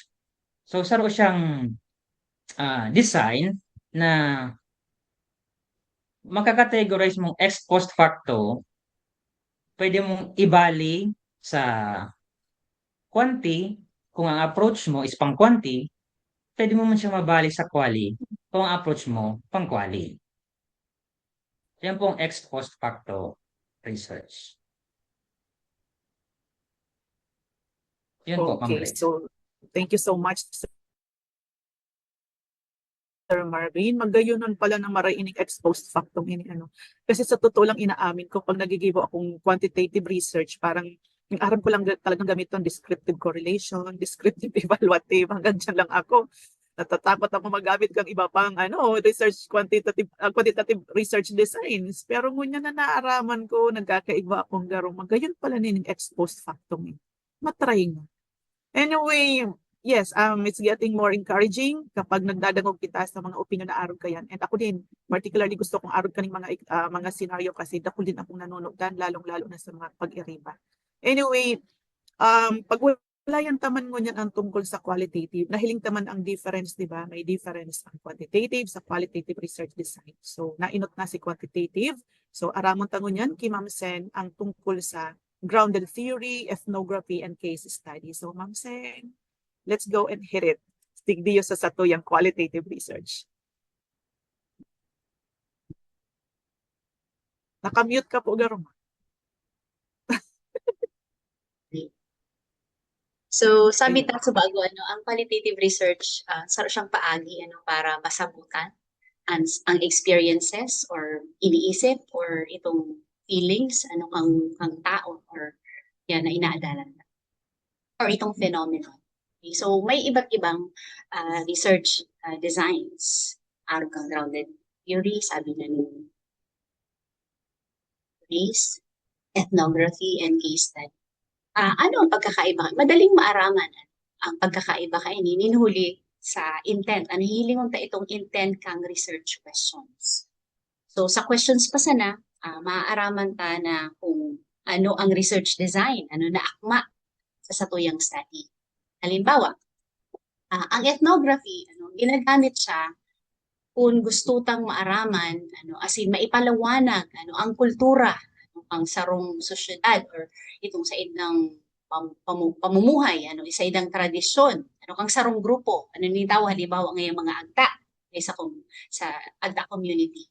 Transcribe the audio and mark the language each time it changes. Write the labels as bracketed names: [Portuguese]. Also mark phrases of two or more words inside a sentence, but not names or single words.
[Bikol] So, saro siyang design na makakategorize mong [Latin] ex post facto, [Bikol] pwede mong ibali sa quanti, kung ang approach mo is pang quanti, pwede mo man siya mabali sa quali kung ang approach mo pang quali. Yan pong [English] ex post facto research. [Filipino] Yun po, Ma'am [English] Okay, Grace. so thank you so much, Sir Marvin. [Bikol] Magayonon pala na maray ining exposed factum ini ano. [Filipino] Kasi sa totoo lang inaamin ko pag nagigibo akong [English] quantitative research, [Filipino] parang yung aram ko lang talagang gamiton [English] descriptive correlation, descriptive evaluative, [Filipino] hanggang dyan lang ako. Natatakot ako magamit kang iba pang [English] research quantitative research designs. [Bikol] Pero ngunya na naaraman ko, nagkakaiba akong garong magayon pala nining exposed factum. Matry nga. [English] Anyway, yes, it's getting more encouraging [Bikol] kapag nagdadangog kita sa mga opinion na arog kayan. And ako din, particularly gusto kong arog kaning mga scenario kasi dako din akong nanunugdan, lalong-lalo na sa mga pag-iriba. Anyway, pag walayan taman mo niyan ang tungkol sa qualitative, nahiling taman ang difference, [Filipino] di ba? May difference ang quantitative sa [English] qualitative research design. [Filipino] So, nainot na si quantitative. [Bikol] So, aramon tango niyan, kay Ma'am Sen, ang tungkol sa [English] grounded theory, ethnography, and case study. So, Ma'am Sen, let's go and hit it. [Bikol] Stick diyo sa satuyang [English] qualitative research. [Filipino] Nakamute ka po, Garong. [Bikol] So, sabi ta sa bago, ang [English] qualitative research, [Bikol] saro siyang paagi para masabutan ang experiences or iniisip or itong feelings, kang tao or yan na inaadalan or itong phenomenon. [English] Okay, so, [Filipino] may iba't ibang [English] research designs. [Bikol] Araw kang [English] grounded theory, [Bikol] sabi na ni Grace, ethnography, [English] and case study. [Filipino] Ano ang pagkakaiba? [Bikol] Madaling maaraman ang pagkakaiba kay ninhuli sa intent. Ano hilingon ta itong intent kang [English] research questions. [Bikol] So sa questions pa sana, maaaraman ta na kung ano ang [English] research design, [Bikol] ano na akma sa satuyang study. Halimbawa, ang ethnography, ginagamit siya kung gusto tang maaraman, as in maipalawanag, ang kultura, ang sarong sosyedad or itong sa idang pamumuhay, isa idang tradisyon, kang sarong grupo, nitaw halimbawa ngayong mga agta sa agta community.